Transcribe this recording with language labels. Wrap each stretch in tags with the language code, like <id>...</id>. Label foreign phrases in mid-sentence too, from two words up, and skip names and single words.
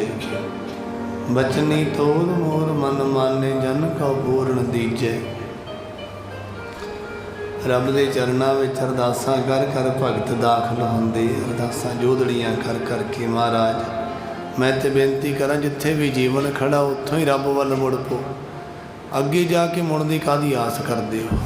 <pa>ਬਚਨੀ ਤੋਲ ਮੋਰ ਮਨ ਮਾਨੇ ਜਨ ਕਾ ਪੂਰਣ ਦੀਜੇ। ਰੱਬ ਦੇ ਚਰਨਾ ਵਿਚ ਅਰਦਾਸਾਂ ਕਰ ਕਰ ਭਗਤ ਦਾਖਲ ਹੋਂਦੇ। ਅਰਦਾਸਾਂ ਜੋਦੜੀਆਂ ਕਰ ਕਰ ਕੇ ਮਹਾਰਾਜ ਮੈਂ ਤੇ ਬੇਨਤੀ ਕਰਾ ਜਿਥੇ ਭੀ ਜੀਵਨ ਖੜਾ ਉੱਥੋਂ ਹੀ ਰੱਬ ਵੱਲ ਮੁੜ ਪੋ। ਅਗੇ ਜਾਕੇ ਮੁੜਨ ਦੀ ਕਾਹਦੀ ਆਸ ਕਰਦੇ ਹੋ?</pa>